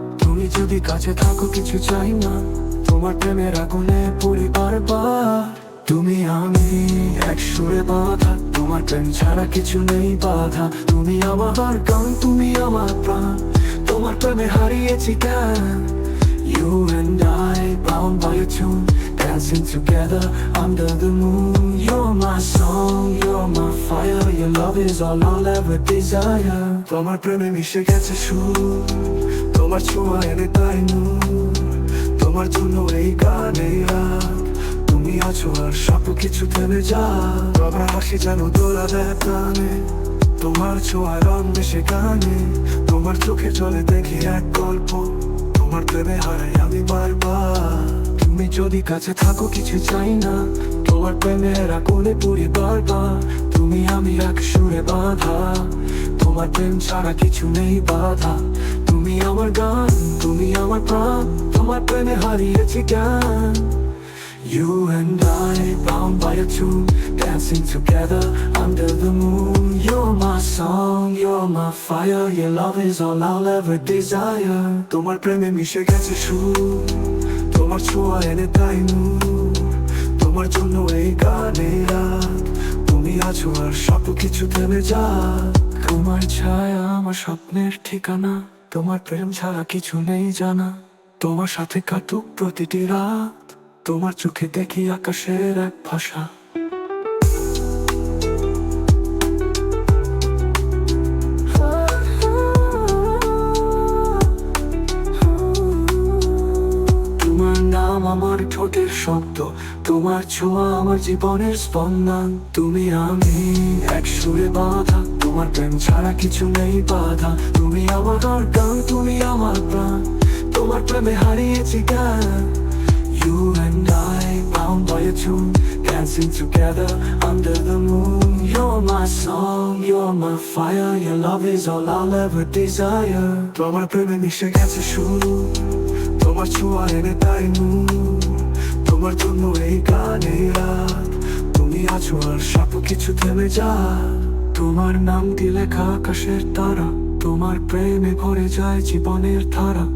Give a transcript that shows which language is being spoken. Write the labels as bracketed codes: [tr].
[bn] তুমি যদি কাছে থাকো কিছু চাই না, তোমার প্রেমের আগুনে পড়ি বারবার। তুমি আমি এক সুরে বাঁধা, তোমার প্রেম ছাড়া কিছু নেই বাধা। তুমি আমার গান, তুমি আমার প্রাণ, তোমার প্রেমে হারিয়েছি জ্ঞান। [en] You and I, bound by a tune, dancing together under the moon. You're my song, you're my fire, your love is all I'll ever desire. [bn] তোমার প্রেমে মিশে গেছে সুর, তোমার ছোঁয়া এনে তাই নূর। তোমার জন্য এই গান, এই রাত, তুমি আছো আর সব কিছু থেমে যায়। তোমার হাসি যেন দোলা দেয় প্রাণে, তোমার ছোঁয়া রং মিশে গানে। তোমার চোখে জলে দেখি এক গল্প, তোমার প্রেমে হারাই আমি বারবার। তুমি যদি কাছে থাকো কিছু চাই না, তোমার প্রেমের আগুনে পুরি বারবার। তুমি আমি এক সুরে বাঁধা, তোমার প্রেম ছাড়া কিছু নেই বাধা। তুমি আমার গান, তুমি আমার প্রাণ, তোমার প্রেমে হারিয়েছি জ্ঞান। [en] You and I, bound by a tune, dancing together under the moon. You're my song, you're my fire, your love is all I'll ever desire. [bn] তোমার প্রেমে মিশে গেছে সুর, তোমার ছোঁয়া এনে তাই নূর। তোমার জন্য এই গান, এই রাত, তুমি আছো আর সব কিছু থেমে যায়। তোমার ছায়া আমার স্বপ্নের ঠিকানা, তোমার প্রেম ছাড়া কিছু নেই জানা। তোমার সাথে কাটুক প্রতিটি রাত, তোমার চোখে দেখি আকাশের এক ভাষা। তোমার নাম আমার ঠোঁটের শব্দ, তোমার ছোঁয়া আমার জীবনের স্পন্দন। তুমি আমি এক সুরে বাঁধা, তোমার প্রেম ছাড়া কিছু নেই বাধা। তুমি আমার গান, তুমি আমার প্রাণ, তোমার প্রেমে হারিয়েছি জ্ঞান। [en] You and I, bound by a tune, dancing together under the moon. You're my song, you're my fire, your love is all I'll ever desire. [bn] তোমার প্রেমে মিশে গেছে সুর, তোমার ছোঁয়া এনে তাই নূর। তোমার জন্য এই গান, এই রাত, তুমি আছো আর সব কিছু থেমে যায়। তোমার নাম দিয়ে লেখা আকাশের তারা, তোমার প্রেমে ভরে যায় জীবনের ধারা।